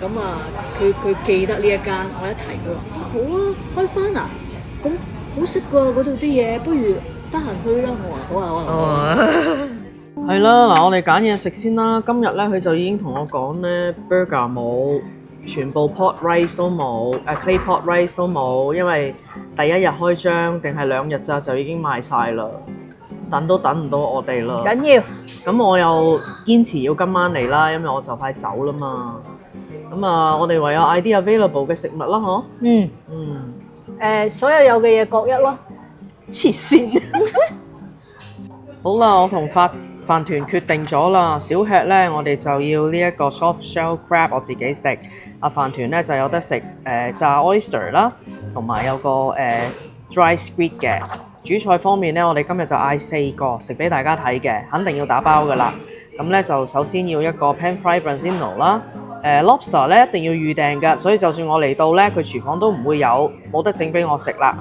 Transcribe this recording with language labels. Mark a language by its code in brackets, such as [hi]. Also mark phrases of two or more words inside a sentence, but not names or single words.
[yue] 咁佢記得呢一間，我一提佢話好啊，開翻啊，咁好食㗎嗰度啲嘢，不如得閒去啦。我話好啊。係啦，嗱，我哋揀嘢食先啦。今日咧佢就已經同我講咧 burger 冇。全部 [en] pot rice [yue] 都冇 ， [en] clay pot rice [yue] 都冇，因為第一日開張定係2日咋就已經賣晒啦，等都等唔到我哋啦。緊要，咁我又堅持要今晚嚟啦，因為我就快走啦嘛。咁我哋唯有嗌啲 available 嘅食物啦，嗬。所有嘅嘢各一咯。黐線。好啦，我同飯團決定咗啦，小吃呢，我哋就要呢一個 [en] soft shell crab， [yue] 我自己食。飯團呢就有得食炸 oyster 啦，同埋有個 [en] dry squid [yue] 嘅。主菜方面呢，我哋今日就嗌4個食俾大家睇嘅，肯定要打包噶啦。咁呢就首先要一個 [en] pan fried branzino [yue] 啦，lobster 呢一定要預訂㗎，所以就算我嚟到呢，佢廚房都唔會有，冇得整俾我食啦。